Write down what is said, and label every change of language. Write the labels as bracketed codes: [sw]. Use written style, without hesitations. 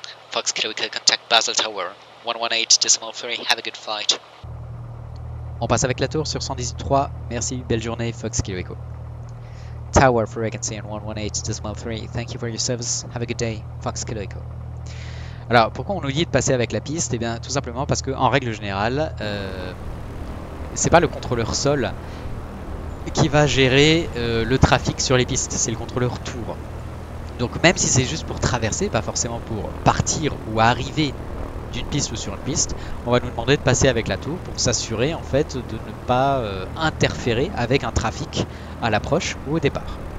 [en] Fox Kilo Echo, contact Basel Tower, 118,3, have a good flight. [fr] On passe avec la tour sur 118.3, merci, belle journée, Fox Kilo Echo. [en] Tower for vacancy on 118,3, thank you for your service, have a good day, Fox Kilo Echo. [fr] Alors, pourquoi on nous dit de passer avec la piste? Eh bien, tout simplement parce qu'en règle générale, c'est pas le contrôleur sol qui va gérer le trafic sur les pistes, c'est le contrôleur tour. Donc même si c'est juste pour traverser, pas forcément pour partir ou arriver d'une piste ou sur une piste, on va nous demander de passer avec la tour pour s'assurer en fait de ne pas interférer avec un trafic à l'approche ou au départ.